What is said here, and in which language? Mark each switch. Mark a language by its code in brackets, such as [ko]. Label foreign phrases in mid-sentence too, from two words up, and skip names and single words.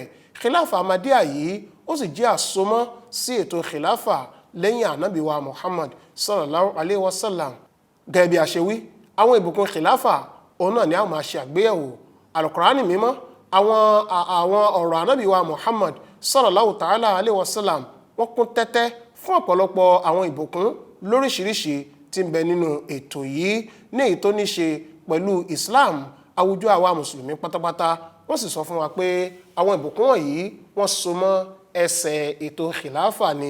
[yo] Khilafa Ahmadiyya yìí ó sì jẹ́ àsomọ́ sí ètò khilafa lẹ́yìn ànábì wa Muhammad [ar] صلى الله عليه وسلم. [yo] Gẹ́gẹ́ bí a ṣe wí àwọn ìbùkún khilafa òun náà ni a máa ṣe àgbéyẹ̀wò alukurani mímọ́ àwọn ọ̀rọ̀ ànábì wa Muhammad [ar] صلى الله تعالى عليه وسلم [yo] wọ́n kún tẹ́tẹ́ fún ọ̀pọ̀lọpọ̀ àwọn ìbùkún lóríṣiríṣi tí ń bẹ nínú ètò yìí ní èyí tó ní ṣe pẹ̀lú Islam àwùjọ àwa mùsùlùmí pátápátá. wọ́n sì sọ fún wa pé àwọn ìbùkún wọ̀nyí wọ́n so mọ́ ẹsẹ̀ ètò khilafa ni.